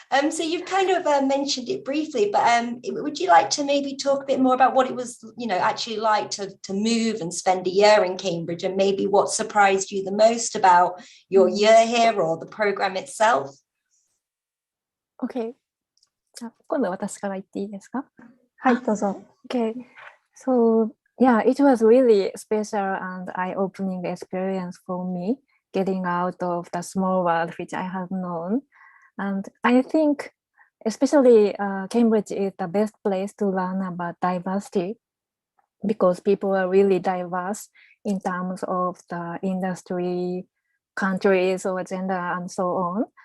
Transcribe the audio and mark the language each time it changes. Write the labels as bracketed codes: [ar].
[en] So you've kind of mentioned it briefly, but would you like to maybe talk a bit more about what it was, actually like to move and spend a year in Cambridge, and maybe what surprised you the most about your year here or the program itself? Okay. [ja] じゃあ今度私から言っていいですか？はい、どうぞ。 [en] Okay. So yeah, it was really special and eye-opening experience for me, getting out of the small world which I have known. And I think especially Cambridge is the best place to learn about diversity because people are really diverse in terms of the industry, countries, or gender, and so on.